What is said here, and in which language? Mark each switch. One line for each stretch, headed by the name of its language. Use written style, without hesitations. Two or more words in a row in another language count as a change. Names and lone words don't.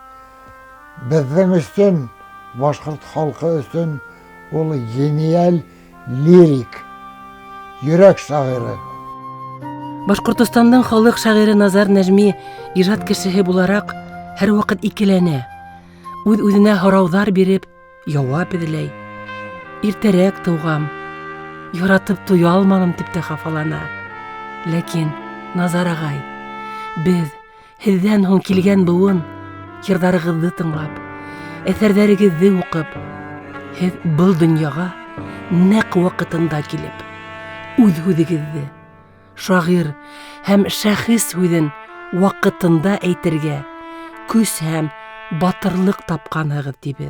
Tatar: Безнең өчен, башкорт халкы өчен ул гениаль лирик, йөрәк шагыйре. Башкортостандың халык шагыйре Назар Нәҗми иҗат кешеһе буларак һәр вакыт икеләнә.
Bashkir: Үз-үзенә һорауҙар биреп, яуап эҙләй. Иртәрәк тыугам, яратып туя алманым дип тә хафалана. Ләкин, Назар ағай, без һеҙҙән һуң килгән быуын, йырҙарығыҙҙы тыңлап, әҫәрҙәрегеҙҙе уҡып, һеҙ был донъяға нәҡ ваҡытында килеп, үҙ һүҙегеҙҙе, шағир һәм шәхес һүҙен ваҡытында әйтергә, көс һәм батырлык тапҡанһығыҙ тибеҙ.